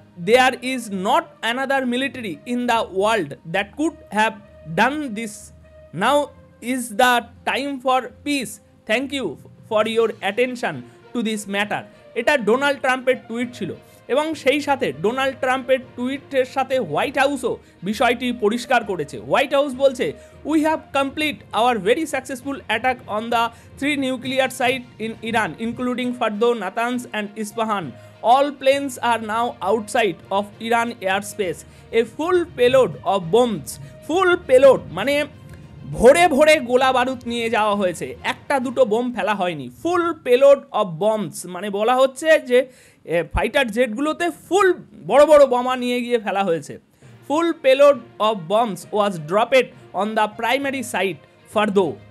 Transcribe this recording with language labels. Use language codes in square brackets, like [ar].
[en] There is not another military in the world that could have done this. Now is the time for peace. Thank you for your attention to this matter. [bn] এটা Donald ট্রাম্পের tweet ছিল এবং সেই সাথে Donald ট্রাম্পের টুইটের সাথে white হাউসও বিষয়টি পরিষ্কার করেছে। হোয়াইট হাউস বলছে, [en] We have complete our very successful attack on the 3 nuclear sites in Iran, including Fordo, Natanz and Isfahan. All planes are now outside of Iran airspace. A full payload of bombs. [bn] Full payload মানে ভরে ভরে গোলা বারুদ নিয়ে যাওয়া হয়েছে, একটা দুটো বোম ফেলা হয়নি। [en] full payload of bombs [bn] মানে বলা হচ্ছে যে ফাইটার জেটগুলোতে ফুল বড় বড় বোমা নিয়ে গিয়ে ফেলা হয়েছে। [en] Full payload of bombs was dropped on the primary site Fordo.